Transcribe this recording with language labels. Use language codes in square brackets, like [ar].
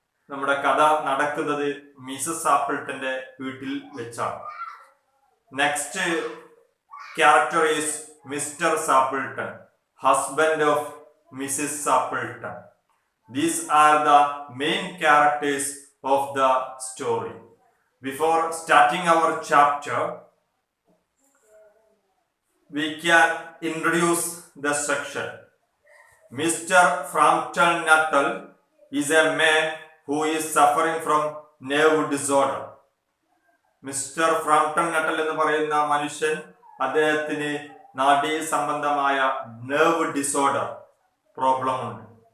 [ml] നമ്മുടെ കഥ നടക്കുന്നത് മിസസ് സാപ്പിൾട്ടന്റെ വീട്ടിൽ വെച്ചാണ്. [en] Next character is Mr Sappleton, husband of Mrs Sappleton. These are the main characters of the story. Before starting our chapter, we can introduce the section. Mr. Frampton Nuttall is a man who is suffering from nerve disorder. [ml] Mister ഫ്രാംപ്ടൺ നട്ടൽ എന്ന് പറയുന്ന മനുഷ്യൻ, അദ്ദേഹത്തിന് നാഡീ സംബന്ധമായ nerve disorder problem ഉണ്ട്.